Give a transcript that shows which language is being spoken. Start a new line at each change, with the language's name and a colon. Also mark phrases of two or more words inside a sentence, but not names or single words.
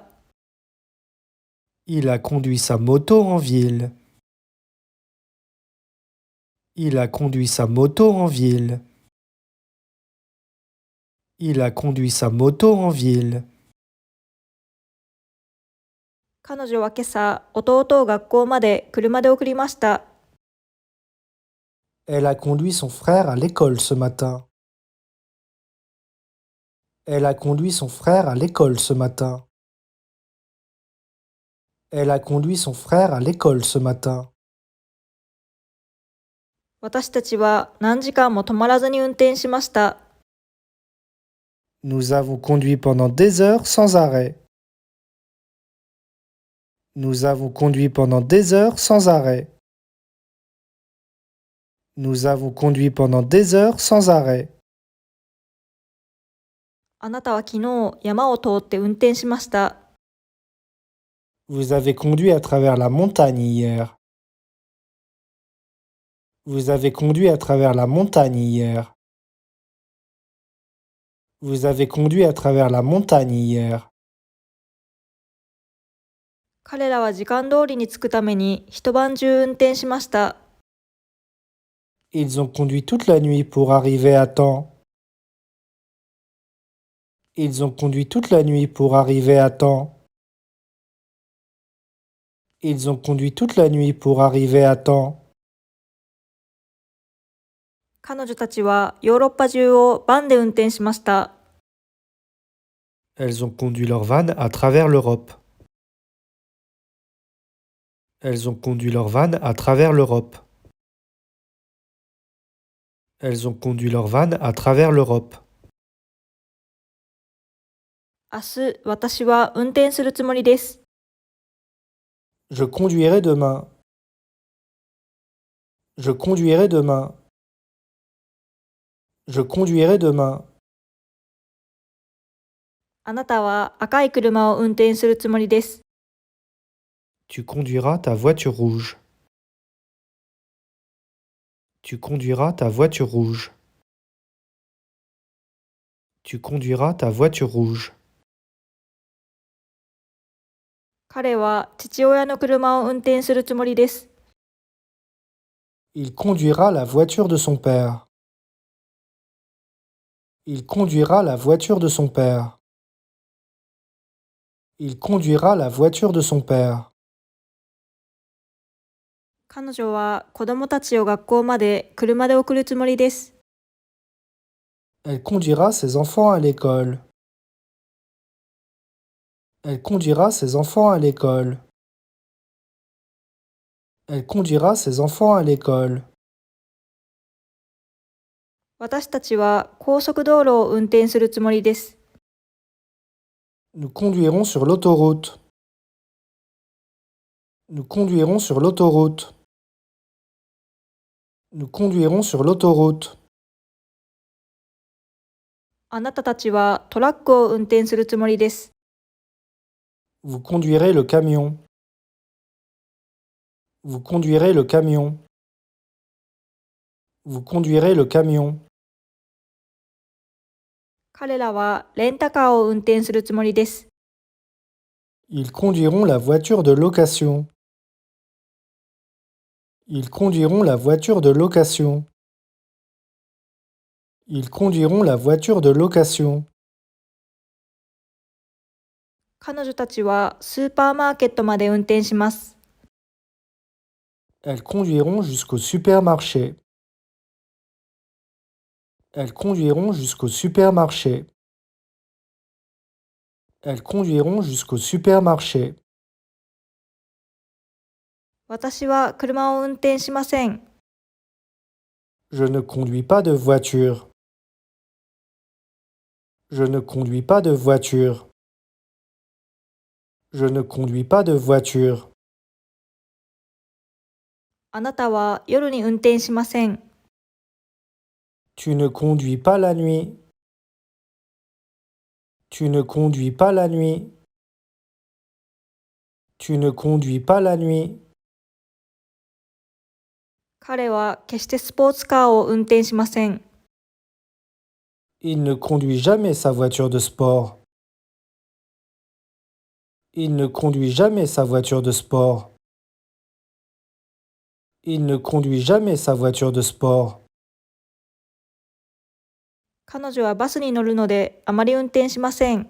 French: Il a conduit sa moto en ville. Il a conduit sa moto en ville. Il a conduit sa moto en ville.
Japanese: 彼女は今朝、弟を学校まで車で送りました。
French: Elle a conduit son frère à l'école ce matin. Elle a conduit son frère à l'école ce matin. Elle a conduit son frère à l'école ce matin.
Japanese: 私たちは何時間も止まらずに運転しました。
French: Nous avons conduit pendant des heures sans arrêt. Nous avons conduit pendant des heures sans arrêt. Nous avons conduit pendant des heures sans arrêt.
Japanese: あなたは昨日山を通って運転しました。
French: Vous avez conduit à travers la montagne hier. Vous avez conduit à travers la montagne hier. Vous avez conduit à travers la montagne hier.
Japanese: 彼らは時間通りに着くために一晩中運転しました。
French: Ils ont conduit toute la nuit pour arriver à temps. Ils ont conduit toute la nuit pour arriver à temps. Ils ont conduit toute la nuit pour arriver à temps.
Japanese: 彼女たちはヨーロッパ中をバンで運転しました。
French: Elles ont conduit leur van à travers l'Europe. Elles ont conduit leur van à travers l'Europe. Elles ont conduit leur van à travers l'Europe.
Japanese: 明日、私は運転するつもりです。
French: Je conduirai demain. Je conduirai demain. Je conduirai demain.
Japanese: あなたは赤い車を運転するつもりです。
French: Tu conduiras ta voiture rouge. Tu conduiras ta voiture rouge. Tu conduiras ta voiture rouge.
Japanese: 彼は父親の車を運転するつもりです。
French: Il conduira la voiture de son père. Il conduira la voiture de son père. Il conduira la voiture de son père.
Japanese: 彼女は子供たちを学校まで車で送るつもりです。
French: Elle conduira ses enfants à l'école. Elle conduira ses enfants à l'école. Elle conduira ses enfants à l'école.
Japanese: 私たちは高速道路を運転するつもりです。
French: Nous conduirons sur l'autoroute. Nous conduirons sur l'autoroute. Nous conduirons sur l'autoroute.
Japanese: あなたたちはトラックを運転するつもりです。
French: Vous conduirez le camion. Vous conduirez le camion. Vous conduirez le camion.
Japanese: 彼らはレンタカーを運転するつもりです。
French: Ils conduiront la voiture de location. Ils conduiront la voiture de location. Ils conduiront la voiture de location.
Japanese: 彼女たちはスーパーマーケットまで運転します。
French: Elles conduiront jusqu'au supermarché. Elles conduiront jusqu'au supermarché. Elles conduiront jusqu'au supermarché.
Japanese: 私は車を運転しません。
French: Je ne conduis pas de voiture. Je ne conduis pas de voiture. Je ne conduis pas de voiture.
Japanese: あなたは夜に運転しません。
French: Tu ne conduis pas la nuit. Tu ne conduis pas la nuit. Tu ne conduis pas la nuit.
Japanese: 彼は決してスポーツカーを運転しません。
French: Il ne conduit jamais sa voiture de sport. Il ne conduit jamais sa voiture de sport. Il ne conduit jamais sa voiture de sport.
Japanese: 彼女はバスに乗るのであまり運転しません。